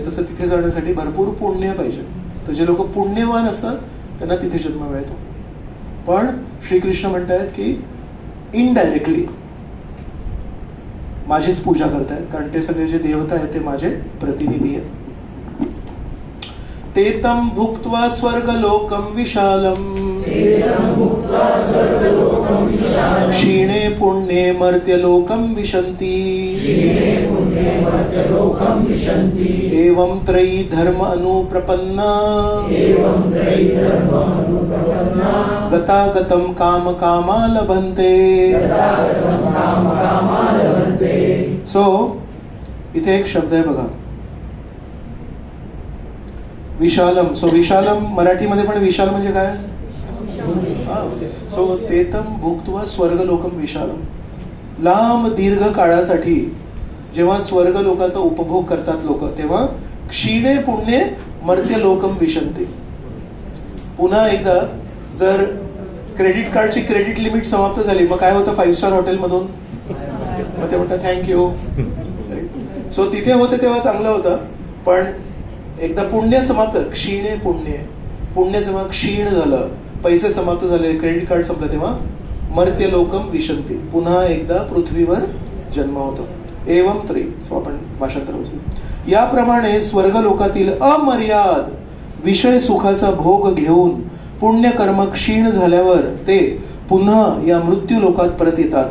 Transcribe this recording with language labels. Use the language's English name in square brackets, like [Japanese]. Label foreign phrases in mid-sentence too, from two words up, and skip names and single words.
[Marathi] तसं तिथे जाण्यासाठी भरपूर पुण्य पाहिजे. तर जे लोक पुण्यवान असतात त्यांना तिथे जन्म मिळतो. पण श्रीकृष्ण म्हणतायत की इनडायरेक्टली माझीच पूजा करतायत, कारण ते सगळे जे देवता आहेत ते माझे प्रतिनिधी आहेत. [Sanskrit] तेतम भुक्त्वा स्वर्गलोकं विशालम् क्षीणे पुण्ये मर्त्यलोकं विशन्ति. एवं त्रयी धर्म अनुप्रपन्ना गतागतं काम कामा लभन्ते. [Marathi] सो इथे एक शब्द आहे बघा, विशालम. सो विशालम मराठीमध्ये पण विशाल म्हणजे काय, सो [Sanskrit] तेतम भुक्त्वा स्वर्गलोकम विशालम. [Marathi] लांब दीर्घ काळासाठी जेव्हा स्वर्ग लोकाचा उपभोग करतात लोक, तेव्हा [Sanskrit] क्षीणे पुण्ये मर्त्य लोकम विशन्ते. [Marathi] पुन्हा एकदा जर क्रेडिट कार्डची [English] credit limit [Marathi] समाप्त झाली मग काय होतं, 5 [English] star hotel [Marathi] मधून मग ते म्हणतात थँक्यू. सो तिथे होते तेव्हा चांगलं होतं, पण एकदा पुण्य समाप्त, [Sanskrit] क्षीणे पुण्य [Marathi] जेव्हा क्षीण झालं, पैसे समाप्त झाले, [English] credit card [Marathi] संपलं, तेव्हा [Sanskrit] मर्त्य लोकम विशन्ति, [Marathi] पुन्हा एकदा पृथ्वीवर जन्म होतो. [Sanskrit] एवं त्री. [Marathi] सो आपण भाषांतर वाचू. याप्रमाणे स्वर्ग लोकातील अमर्याद विषय सुखाचा भोग घेऊन पुण्यकर्म क्षीण झाल्यावर ते पुन्हा या मृत्यू लोकात परत येतात.